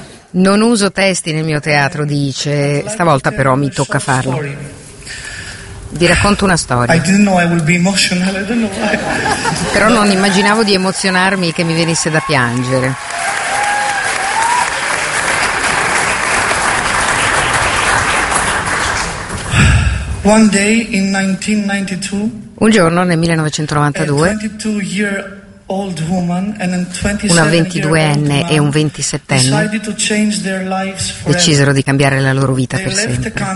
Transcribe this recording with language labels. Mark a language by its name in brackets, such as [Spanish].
[Italian] Non uso testi nel mio teatro, dice, stavolta però mi tocca farlo. Vi racconto una storia. [English] I didn't know I would be emotional, I don't know why. [Italian] Però non immaginavo di emozionarmi, che mi venisse da piangere. [English] One day in 1992, [Italian] un giorno nel 1992, una 22enne e un 27enne decisero di cambiare la loro vita per sempre.